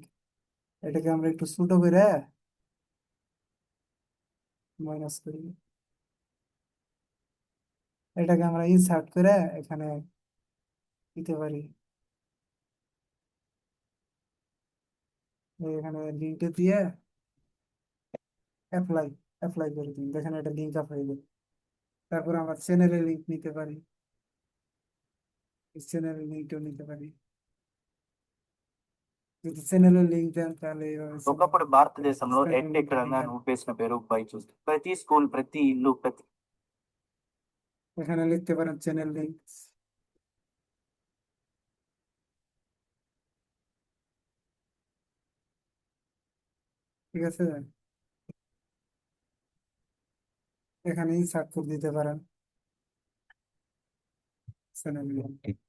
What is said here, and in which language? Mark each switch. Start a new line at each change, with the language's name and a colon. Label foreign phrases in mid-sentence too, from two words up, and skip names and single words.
Bangla: এটাকে আমরা একটু ছোট করে মাইনাস করি, এটাকে আমরা ইনসার্ট করে এখানে দিতে পারি, এখানে লিঙ্কটা দিয়ে অ্যাপ্লাই। অ্যাপ্লাই করে দিন, দেখেন এটা লিঙ্ক আপ হয়ে গেল। তারপর আমরা চ্যানেলের লিঙ্ক নিতে পারি, চ্যানেলের লিঙ্কটাও নিতে পারি। যদি চ্যানেলের লিঙ্ক দেন তাহলে এইভাবে
Telugu: ఒకప్పుడు భారతదేశంలో
Bangla: চ্যানেলের
Telugu: ఎడ్టెక్
Bangla: লিঙ্কটা
Telugu: రంగాన్ని ఊపేసిన పేరు బైజూస్. ప్రతి స్కూల్, ప్రతి ఇల్లు, ప్రతి
Bangla: এখানে লিখতে পারেন
English: channel link.
Bangla: ঠিক আছে, এখানেই সার্চ করে দিতে পারেন
English: channel link.